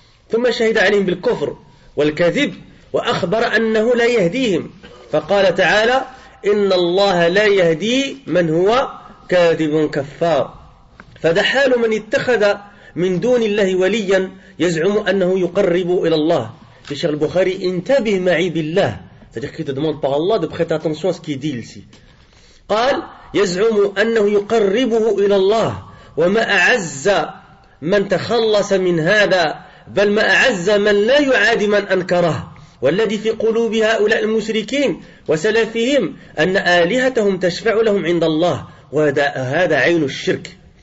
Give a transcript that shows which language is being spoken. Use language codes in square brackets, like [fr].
[ar] ثم شهد عليهم بالكفر والكذب وأخبر أنه لا يهديهم فقال تعالى إن الله لا يهدي من هو كاذب كفار. فده حال من اتخذ من دون الله وليا يزعم أنه يقرب إلى الله. [fr] الشيخ البخاري [ar] انتبه معي بالله [fr] c'est-à-dire qu'il te demande par Allah de prêter attention à ce qu'il dit ici. [ar] قال يزعم أنه يقربه إلى الله وما أعز من تخلص من هذا بل ما أعز من لا يعادي من أنكره والذي في قلوب هؤلاء المشركين وسلفهم أن آلهتهم تشفع لهم عند الله وهذا عين الشرك